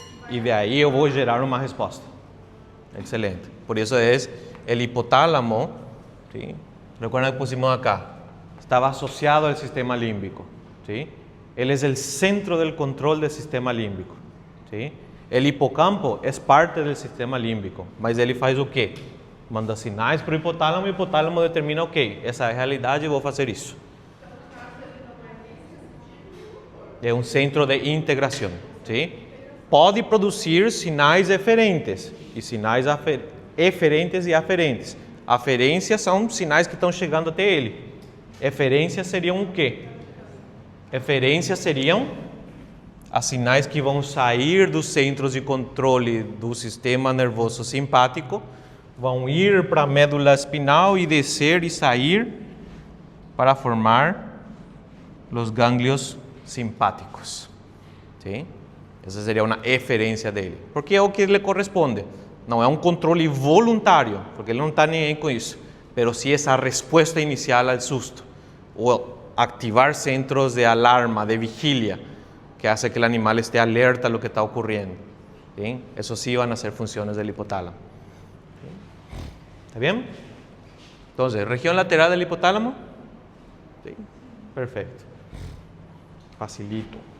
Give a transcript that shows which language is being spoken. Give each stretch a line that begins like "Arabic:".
Spanish: Y de ahí yo voy a gerar una respuesta. Excelente. Por eso es el hipotálamo, ¿sí? Recuerden que pusimos acá, estaba asociado al sistema límbico. ¿Sí? Él es el centro del control del sistema límbico. ¿Sí? El hipocampo es parte del sistema límbico,
Portuguese: mas ele faz o quê? Manda sinais para o hipotálamo determina, ok, essa é a realidade, eu vou fazer isso. É um centro de integração. ¿Sí? Pode produzir sinais eferentes e sinais eferentes e aferentes. Aferências são sinais que estão chegando até ele. Eferências seriam o quê? Eferências seriam as sinais que vão sair dos centros de controle do sistema nervoso simpático, vão ir para a médula espinal e descer e sair para formar os gânglios simpáticos. ¿Sí? Essa seria uma eferência dele. Porque é o que lhe corresponde. Não é um controle voluntário, porque ele não está nem aí com isso. Mas sim essa resposta inicial ao susto. Ou activar centros de alarma, de vigília,
Spanish: que hace que el animal esté alerta a lo que está ocurriendo. ¿Sí? Eso sí van a ser funciones del hipotálamo. ¿Sí? ¿Está bien? Entonces, región lateral del hipotálamo. ¿Sí? Perfecto. Facilito.